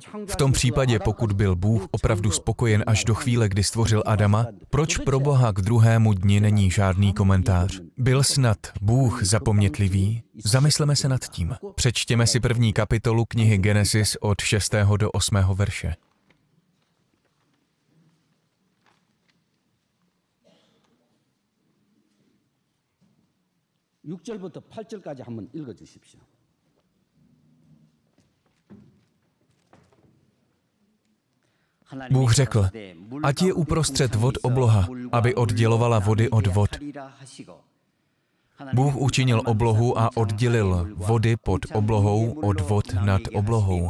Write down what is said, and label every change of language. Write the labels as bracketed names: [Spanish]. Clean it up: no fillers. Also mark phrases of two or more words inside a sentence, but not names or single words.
[Czech] V tom případě, pokud byl Bůh opravdu spokojen až do chvíle, kdy stvořil Adama, proč pro Boha k druhému dni není žádný komentář? Byl snad Bůh zapomnětlivý? Zamysleme se nad tím. Přečtěme si 1. kapitolu knihy Genesis od 6. do 8. verše. [Korean] 6절부터 8절까지 한번 읽어 주십시오. [Czech] Bůh řekl, ať je uprostřed vod obloha, aby oddělovala vody od vod. Bůh učinil oblohu a oddělil vody pod oblohou od vod nad oblohou.